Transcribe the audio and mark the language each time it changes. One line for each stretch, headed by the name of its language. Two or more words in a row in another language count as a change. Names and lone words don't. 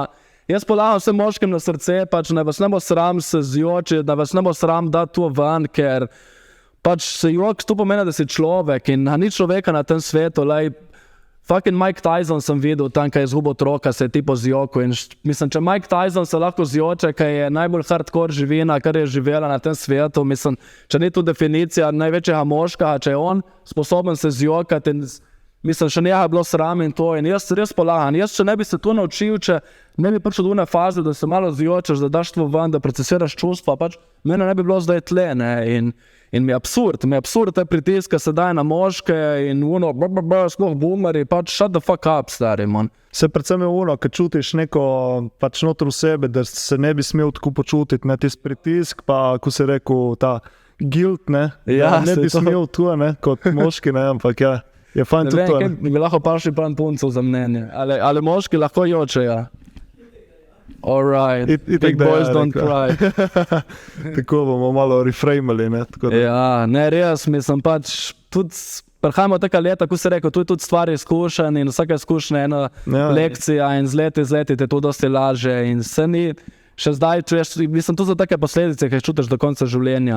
Slovenian: Jaz polagam vse moškim na srce, pač ne vas ne bo sram se zjoči, da vas ne bo sram dati to ven, ker pač se jok to pomeni, da si človek in ni človeka na tem svetu, fucking Mike Tyson sem videl tam, kaj je izgubil otroka, se je tipo zjokil in mislim, če Mike Tyson se lahko zjoče, kaj je najbolj hardcore živina, kar je živela na tem svetu, mislim, če ni to definicija največjega moška, če je on sposoben se zjokati in mislim, še njega je bilo sram in to in jaz res polagam. Jaz, če ne bi se to naučil, če ne bi prišel do one faze, da se malo zjočeš, da daš to ven, da procesiraš čustva, pač mene ne bi bilo zdaj tle, ne, in mi je absurd te pritiska se daje na moške in sploh boomeri, pač
English: shut the fuck up,
Slovenian: stari, man. Se predvsem je kad čutiš neko pač noter v sebe, da se ne bi smel tako počutiti, ne, tis pritisk, pa ko si rekel ta guilt, ne, ne bi smel to, ne, kot moški, ne, ampak ja. Je fajn tudi to. Ne vem, kaj bi lahko pašli pan puncov za mnenje. Ali moški lahko jočejo?
English: Alright, big boys don't cry.
Slovenian: Tako bomo malo reframali, ne? Ja, ne, res, mislim pač, tudi prihajamo taka leta, ko si rekel, tu je tudi stvar izkušenj in vsaka izkušnja ena lekcija in z leti te to dosti laže in se ni... Še zdaj čuješ, mislim, to so take posledice, ki jih čutiš do konca življenja.